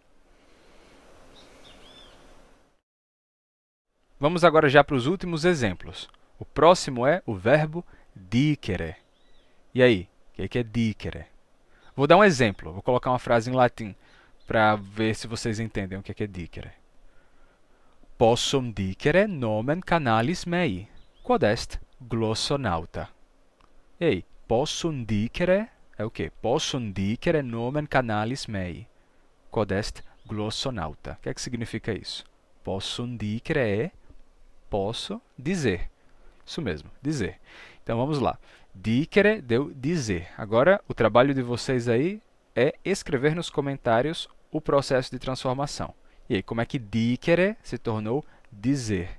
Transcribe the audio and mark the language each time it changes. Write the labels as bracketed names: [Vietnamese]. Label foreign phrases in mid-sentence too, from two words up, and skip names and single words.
[Portuguese] Vamos agora já para os últimos exemplos. O próximo é o verbo dicere. E aí, o que é dicere? Vou dar um exemplo, vou colocar uma frase em latim para ver se vocês entendem o que é dicere. [Latin] Possum dicere nomen canalis mei, quod est glossonauta. [Portuguese] E aí, [Latin] possum dicere [Portuguese] é o quê? [Latin] Possum dicere nomen canalis mei, quod est glossonauta. [Portuguese] O que é que significa isso? [Latin] Possum dicere [Portuguese] é posso dizer. Isso mesmo, dizer. Então vamos lá. Dicere deu dizer. Agora, o trabalho de vocês aí é escrever nos comentários o processo de transformação. E aí, como é que dicere se tornou dizer?